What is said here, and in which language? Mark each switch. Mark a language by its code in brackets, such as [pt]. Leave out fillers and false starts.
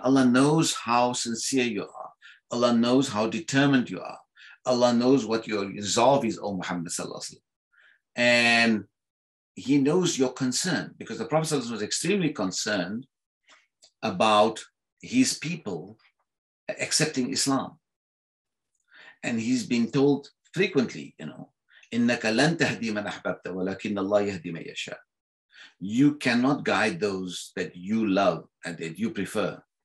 [en] Allah knows how sincere you are. Allah knows how determined you are. Allah knows what your resolve is, O Muhammad sallallahu alaihi wasallam. And He knows your concern, because the Prophet sallallahu alaihi wasallam was extremely concerned about his people accepting Islam. And he's been told frequently, [ar] إِنَّكَ لَن تَهْدِي مَنْ أَحْبَبْتَ وَلَكِنَّ اللَّهَ يَهْدِي مَن يَشَاءُ. [en] You cannot guide those that you love and that you prefer.